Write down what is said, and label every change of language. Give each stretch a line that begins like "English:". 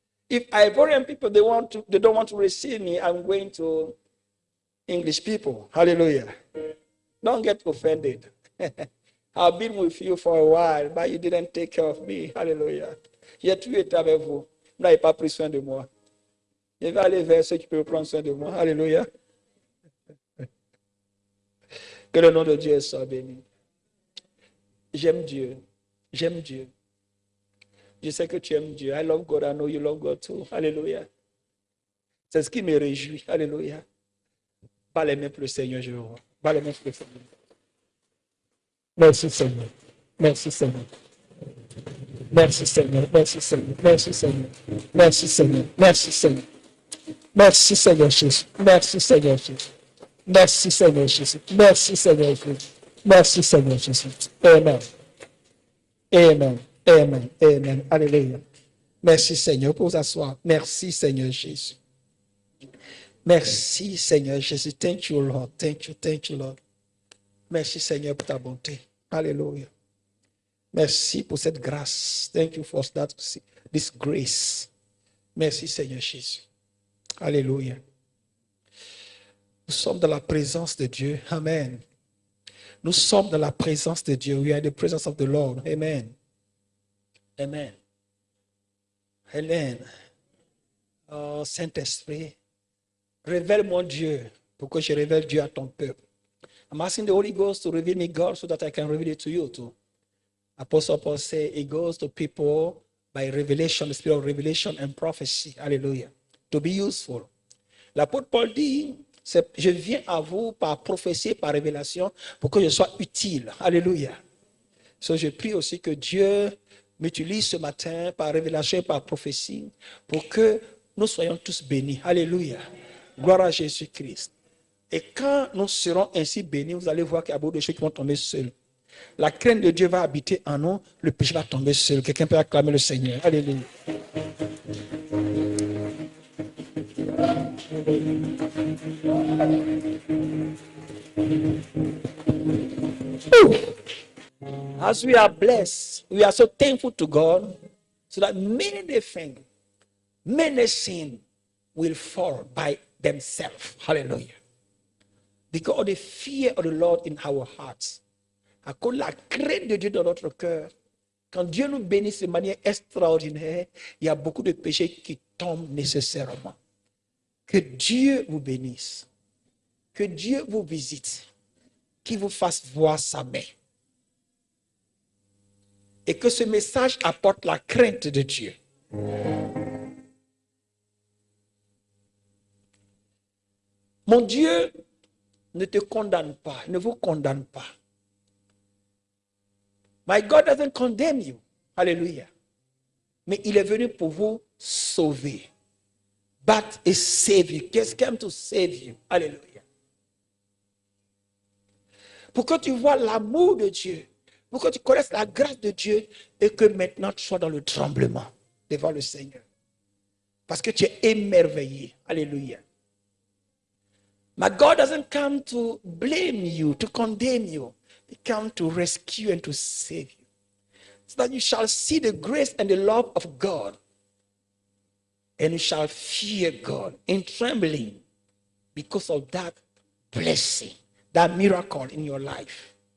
English: If Ivorian people they don't want to receive me, I'm going to English people. Hallelujah. Don't get offended. I've been with you for a while, but you didn't take care of me. Hallelujah.
French: J'ai toujours été avec vous. Vous n'avez pas pris soin de moi. Je vais aller vers ceux qui peuvent prendre soin de moi. Alléluia. Que le nom de Dieu soit béni. J'aime Dieu. J'aime Dieu. Je sais que tu aimes Dieu.
English: I love God. I know you love God too. Alléluia.
French: C'est ce qui me réjouit.
English: Alléluia.
French: Pas les mains pour le Seigneur, je vois. Pas les mains pour le Seigneur. Merci Seigneur. Merci Seigneur. Merci Seigneur. Merci Seigneur. Merci Seigneur. Merci Seigneur. Merci Seigneur. Merci Seigneur Jésus. Merci Seigneur Jésus. Merci Seigneur Jésus. Merci Seigneur Jésus. Merci Seigneur Jésus. Amen. Amen. Amen. Amen. Alléluia. Merci Seigneur pour vous asseoir. Merci Seigneur Jésus. Merci Seigneur Jésus.
English: Thank you Lord. Thank you Lord.
French: Merci Seigneur pour ta bonté. Alléluia. Merci pour cette grâce.
English: Thank you for this grace.
French: Merci Seigneur Jésus. Alléluia. Nous sommes dans la présence de Dieu. Amen. Nous sommes dans la présence de Dieu.
English: We are in the presence of the Lord. Amen. Amen. Amen.
French: Oh, Saint-Esprit, révèle mon Dieu pour que je révèle Dieu à ton peuple.
English: I'm asking the Holy Ghost to reveal me God so that I can reveal it to you too. Apostle Paul said it goes to people by revelation, the spirit of revelation and prophecy. Hallelujah. To be useful.
French: L'apôtre Paul dit, je viens à vous par prophétie, par révélation, pour que je sois utile. Alléluia. So, je prie aussi que Dieu m'utilise ce matin par révélation et par prophétie pour que nous soyons tous bénis. Alléluia. Gloire à Jésus-Christ. Et quand nous serons ainsi bénis, vous allez voir qu'il y a beaucoup de choses qui vont tomber seules. La crainte de Dieu va habiter en nous, le péché va tomber seul. Quelqu'un peut acclamer le Seigneur. Alléluia.
English: As we are blessed, we are so thankful to God, so that many things, many sins will fall by themselves. Hallelujah. Because of the fear of the Lord in our hearts.
French: À cause de la crainte de Dieu dans notre cœur. Quand Dieu nous bénit de manière extraordinaire, il y a beaucoup de péchés qui tombent nécessairement. Que Dieu vous bénisse. Que Dieu vous visite. Qu'il vous fasse voir sa main. Et que ce message apporte la crainte de Dieu. Mon Dieu ne te condamne pas, ne vous condamne pas.
English: My God doesn't condemn you. Hallelujah.
French: Mais il est venu pour vous sauver.
English: But he saved you. He came to save you. Hallelujah.
French: Pour que tu vois l'amour de Dieu. Pour que tu connaisses la grâce de Dieu. Et que maintenant tu sois dans le tremblement devant le Seigneur. Parce que tu es émerveillé. Alléluia.
English: My God doesn't come to blame you, to condemn you. He came to rescue and to save you. So that you shall see the grace and the love of God. And you shall fear God in trembling because of that blessing, that miracle in your life.